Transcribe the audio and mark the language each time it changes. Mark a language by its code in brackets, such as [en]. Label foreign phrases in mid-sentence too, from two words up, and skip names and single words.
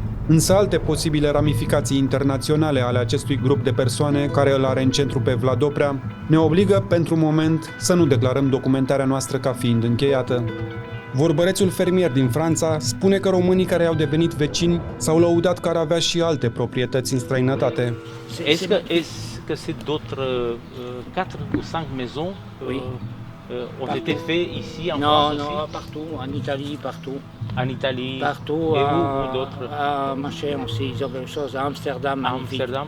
[ro] Însă alte posibile ramificații internaționale ale acestui grup de persoane care îl are în centru pe Vlad Oprea ne obligă, pentru moment, să nu declarăm documentarea noastră ca fiind încheiată. Vorbărețul fermier din Franța spune că românii care au devenit vecini s-au lăudat că ar avea și alte proprietăți în străinătate. [fr] Est-ce que c'est d'autres 4 ou 5 maisons ont été faits ici en Non, France non, aussi? partout, en Italie, partout. En Italie? Partout, Et où d'autres? à Machin aussi, ils ont quelque chose, à Amsterdam, À magnifique. Amsterdam,